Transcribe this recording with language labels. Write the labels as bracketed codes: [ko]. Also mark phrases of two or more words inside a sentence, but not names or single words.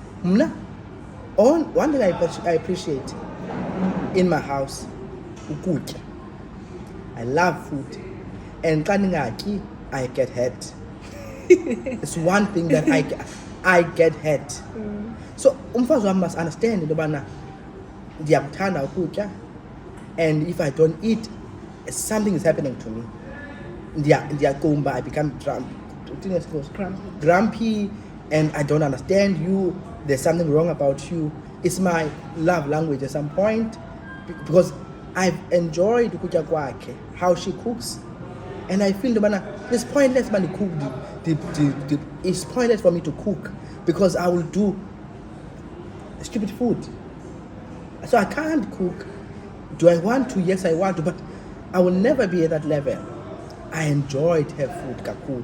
[en] One thing I appreciate in my house, ukutya. I love food, and I get hurt. It's one thing that I get hurt. So [xh] umfazi wami [en] must understand [xh] into yobana ndiyakuthanda ukutya, [en] and if I don't eat, something is happening to me. I become grumpy, and I don't understand you. There's something wrong about you. It's my love language at some point, because I've enjoyed [xh] ukutya kwakhe, [en] how she cooks, and I feel it's pointless man to cook. It's pointless for me to cook because I will do stupid food. So I can't cook. Do I want to? Yes, I want to, but I will never be at that level. I enjoyed her food, kakulu.